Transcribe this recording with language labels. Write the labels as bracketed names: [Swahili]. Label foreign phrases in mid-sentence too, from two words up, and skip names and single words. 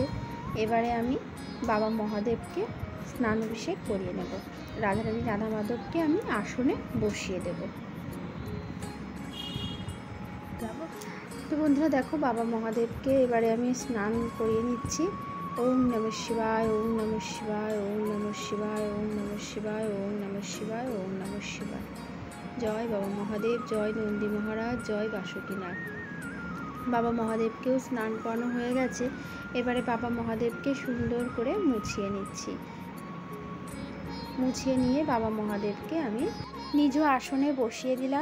[Bangla] এবারে আমি বাবা মহাদেবকে স্নান অভিষেক করিয়ে নেব। রাধারানী রাধা মাধবকে আমি আসনে বসিয়ে দেব। তো বন্ধুরা দেখো, বাবা মহাদেবকে এবারে আমি স্নান করিয়ে নিচ্ছি। [Sanskrit] ওম নমঃ শিবায়, ওম নমঃ শিবায়, ওম নমঃ শিবায়, ওম নমঃ শিবায়, ওম নমঃ শিবায়, ওম নমঃ শিবায়। [Bangla] জয় বাবা মহাদেব, জয় নন্দী মহারাজ, জয় বাসুকীনাথ। বাবা মহাদেবকেও স্নান করানো হয়ে গেছে। এবারে বাবা মহাদেবকে সুন্দর করে মুছিয়ে নিচ্ছি। মুছিয়ে নিয়ে বাবা মহাদেবকে আমি নিজ আসনে বসিয়ে দিলাম।